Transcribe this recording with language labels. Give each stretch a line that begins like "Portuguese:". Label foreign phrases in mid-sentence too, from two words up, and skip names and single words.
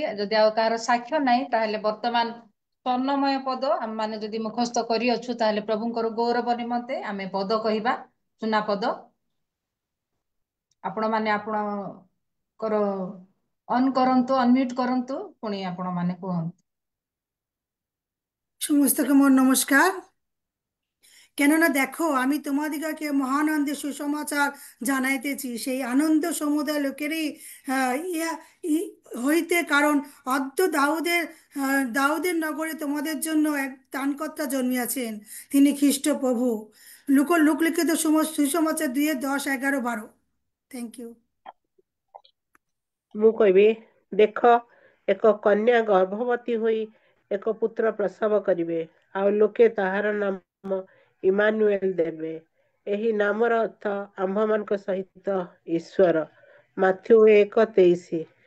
Odia: ଯଦି ଆଉ କାହାର ସାକ୍ଷ୍ୟ ନାହିଁ ତାହେଲେ ବର୍ତ୍ତମାନ ସ୍ୱର୍ଣ୍ଣମୟ ପଦ ଆମେ ମାନେ ଯଦି ମୁଖସ୍ଥ କରିଅଛୁ ତାହେଲେ ପ୍ରଭୁଙ୍କର ଗୌରବ ନିମନ୍ତେ ଆମେ ପଦ କହିବା, ସୁନା ପଦ। ଆପଣ ମାନେ ଆପଣଙ୍କର ଅନ୍ କରନ୍ତୁ, ଅନମ୍ୟୁଟ୍ କରନ୍ତୁ, ପୁଣି ଆପଣ ମାନେ କୁହନ୍ତୁ।
Bangla: সমস্তকে মোর নমস্কার। কেননা দেখো, আমি তোমাদিগকে মহানন্দে সুসমাচার জানাইতেছি, সেই আনন্দ সমুদয় লোকেরই হইতে, কারণ অদ্য দাউদের নগরে তোমাদের জন্য এক ত্রাণকর্তা জন্মিয়াছেন, তিনি খ্রিস্ট প্রভু। লোকলিখিত সুসমাচার 2:10-11-12।
English: thank you.
Odia: ମୁଁ କହିବି, ଦେଖ, ଏକ କନ୍ୟା ଗର୍ଭବତୀ ହୋଇ ଏକ ପୁତ୍ର ପ୍ରସବ କରିବେ, ଆଉ ଲୋକେ ତାହାର ନାମ ଇମାନୁଏଲ ଦେବେ। ଏହି ନାମର ଅର୍ଥ ଆମ୍ଭମାନଙ୍କ ସହିତ ଈଶ୍ୱର। ମାଥ୍ୟୁ 1:23।